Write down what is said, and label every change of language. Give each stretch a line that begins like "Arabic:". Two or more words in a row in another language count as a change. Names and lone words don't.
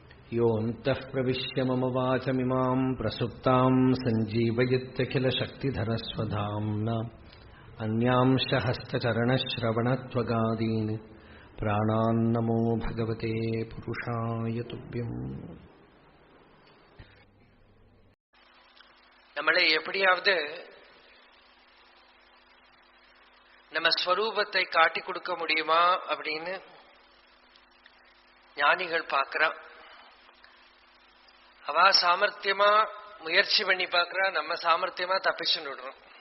Sanskrit: योऽन्तः प्रविश्य मम वाचमिमां प्रसुप्तां सञ्जीवयत्यखिलशक्तिधरस्वधाम्ना अन्यांश हस्तचरणश्रवणत्वगादीन् प्राणान्नमो भगवते पुरुषाय तुभ्यम्.
Tamil: நம்மளை எப்படியாவது நம்ம ஸ்வரூபத்தை காட்டி கொடுக்க முடியுமா அப்படின்னு ஞானிகள் பார்க்கிறா. அவ சாமர்த்தியமா முயற்சி பண்ணி பார்க்கிறா, நம்ம சாமர்த்தியமா தப்பிச்சுன்னு விடுறோம்.